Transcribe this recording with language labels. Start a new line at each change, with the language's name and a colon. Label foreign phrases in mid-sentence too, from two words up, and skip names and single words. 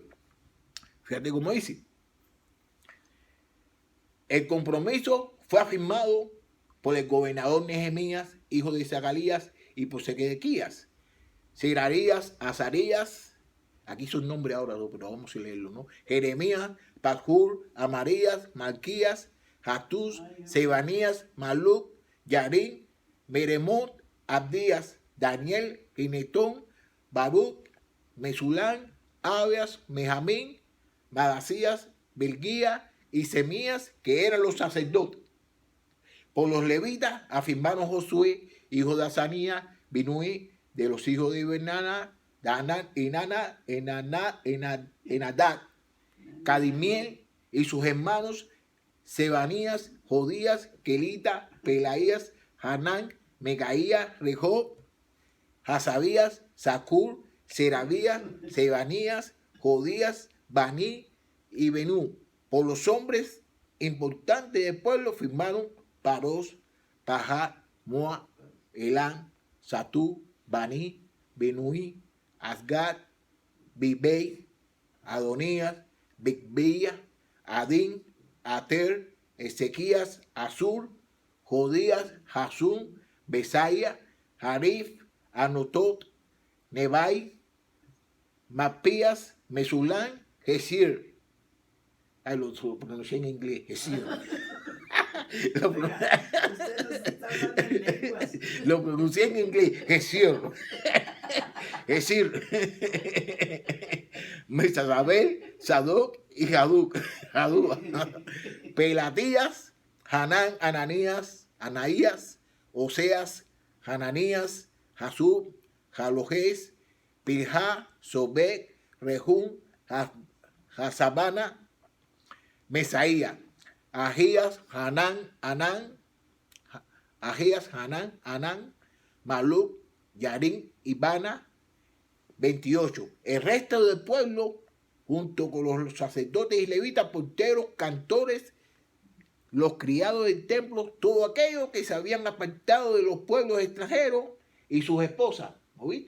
Spanish: Fíjate cómo dice. El compromiso fue afirmado por el gobernador Nehemías, hijo de Zacarías, y por Sedequías, Seraías, Azarías, aquí son nombres ahora, pero vamos a leerlo, ¿no? Jeremías, Pashur, Amarías, Malquías, Hatús, Sebanías, Maluc, Yarín, Meremot, Abdías, Daniel, Ginetón, Baruch, Mesulán, Abias, Mejamín, Madasías, Bilguía y Semías, que eran los sacerdotes. Por los levitas afirmaron Josué, hijo de Azanías, Binuí, de los hijos de Benana, Enadad, Cadimiel y sus hermanos, Sebanías, Jodías, Kelita, Pelaías, Hanán, Mecaías, Rehob, Hasabías, Zacur, Serabías, Sebanías, Jodías, Baní y Benú. Por los hombres importantes del pueblo firmaron Paros, Pahat, Moab, Elán, Satú, Baní, Benuí, Asgad, Bibei, Adonías, Bigvía, Adín, Ater, Ezequías, Azur, Jodías, Jasún, Besaía, Harif, Anotot, Nebai, Mapías, Mesulán, Gesir. Lo pronuncié en inglés, Gesir. Lo Usted nos está hablando en lenguas. Lo pronuncié en inglés, Gesir. Gesir. Mesazabel, Sadoc y Jadúa. Pelatías, Hanán, Anaías, Oseas, Hananías, Jasub, Jalojés, Pilja, Sobek, Rehum, Hasabana, Mesaía, Agías, Hanán, Anán, Maluc, Yarín, Ibana, 28. El resto del pueblo, junto con los sacerdotes y levitas, porteros, cantores, los criados del templo, todo aquello que se habían apartado de los pueblos extranjeros y sus esposas, ¿no vi?